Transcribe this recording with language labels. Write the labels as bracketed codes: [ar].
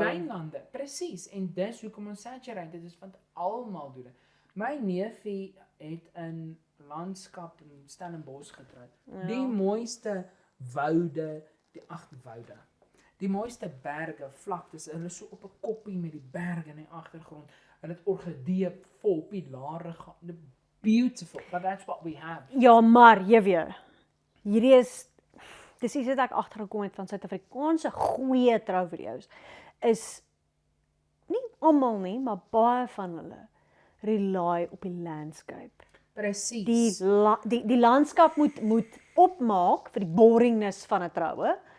[af] In die wynlande, presies. En dis hoekom ons saturate, dit is want almal doen dit. My neefie het in landskap in Stellenbosch getrou. Ja. Die mooiste woude, die mooiste berge, vlaktes, hulle so op 'n koppie met die berge in die agtergrond. Hulle het orgidee vol pilare gehad. [en] Beautiful, but that's what we have. [af] Ja, maar jy weet, hierdie is dis iets wat ek agtergekom het van Suid-Afrikaanse goeie trouvideo's is nie almal nie, maar baie van hulle rely op die landscape. Presies. Die landskap moet opmaak vir die boringness van 'n troue.